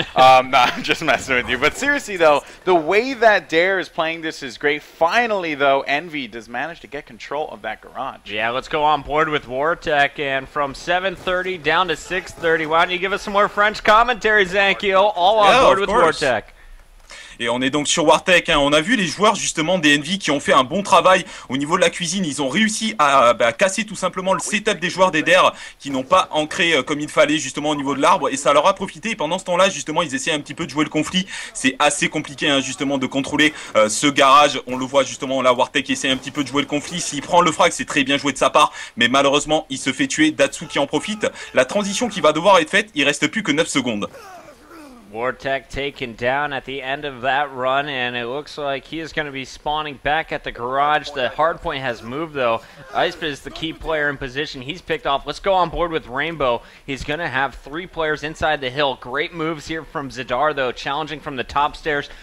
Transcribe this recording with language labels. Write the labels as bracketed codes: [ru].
[en] No, I'm just messing with you. But seriously though, the way that Dare is playing this is great. Finally though, Envy does manage to get control of that garage. Yeah, let's go on board with WaRTeK, and from 7:30 down to 6:30. Why don't you give us some more French commentary, Zankio? All on board with WaRTeK. [fr] Et on est donc sur WaRTeK, hein. On a vu les joueurs justement des Envy qui ont fait un bon travail au niveau de la cuisine. Ils ont réussi à casser tout simplement le setup des joueurs des DER qui n'ont pas ancré comme il fallait justement au niveau de l'arbre, et ça leur a profité. Et pendant ce temps-là justement ils essaient un petit peu de jouer le conflit. C'est assez compliqué hein, justement de contrôler ce garage. On le voit justement là, WaRTeK essaie un petit peu de jouer le conflit. S'il prend le frag, c'est très bien joué de sa part, mais malheureusement il se fait tuer. Dtsuu qui en profite. La transition qui va devoir être faite, il reste plus que 9 secondes. [en] WaRTeK taken down at the end of that run, and it looks like he is going to be spawning back at the garage. The hardpoint has moved, though. Hyspe is the key player in position. He's picked off. Let's go on board with Rainbow. He's going to have 3 players inside the hill. Great moves here from Zydar, though, challenging from the top stairs.